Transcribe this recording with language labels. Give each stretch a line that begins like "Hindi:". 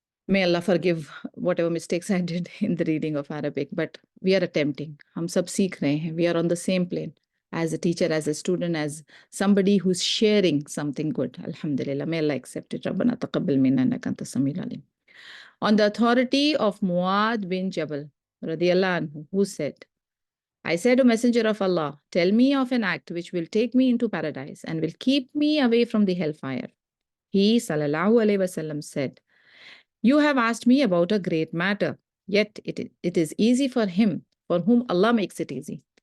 English: May Allah forgive whatever mistakes I did in the reading of Arabic, but we are attempting.
Urdu: ہم سب سیکھ رہے ہیں.
English: We are on the same plane. As a teacher, as a student, as somebody who's sharing something good. Alhamdulillah. May Allah accept it.
Arabic: ربنا تقبل منا إنك أنت السميع العليم.
English: On the authority of Muad bin Jabal, radiyallahu anhu, who said, I said, O Messenger of Allah, tell me of an act which will take me into paradise and will keep me away from the hellfire. He, sallallahu alayhi wasallam, said, you have asked me about a great matter, yet it is easy for him for whom Allah makes it easy.